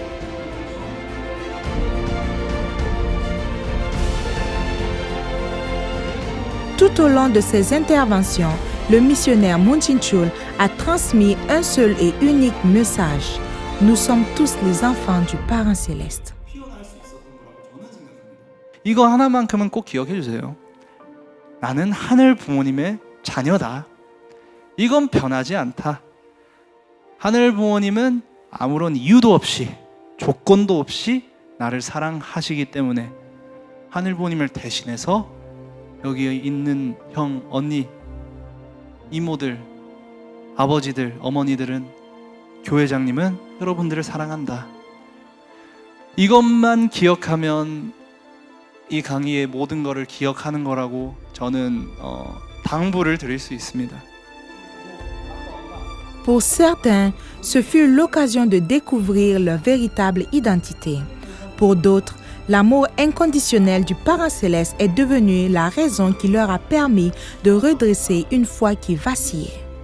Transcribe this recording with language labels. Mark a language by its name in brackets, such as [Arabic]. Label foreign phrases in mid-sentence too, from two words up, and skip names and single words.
[French] Tout au long de ses interventions, le missionnaire Moon Shin-chul a transmis un seul et unique message. Nous sommes tous les enfants du Parent Céleste. [Korean] 이거 하나만큼은 꼭 기억해 주세요. 나는 하늘 부모님의 자녀다. 이건 변하지 않다. 하늘 부모님은 아무런 이유도 없이, 조건도 없이 나를 사랑하시기 때문에 하늘 부모님을 대신해서 여기 있는 형, 언니, 이모들, 아버지들, 어머니들은 교회장님은 여러분들을 사랑한다. 이것만 기억하면 이 강의의 모든 것을 기억하는 거라고 저는 당부를 드릴 수 있습니다. [French] Pour certains, ce fut l'occasion de découvrir leur véritable identité. Pour d'autres, l'amour inconditionnel du Parent Céleste est devenu la raison qui leur a permis de redresser une foi qui vacillait.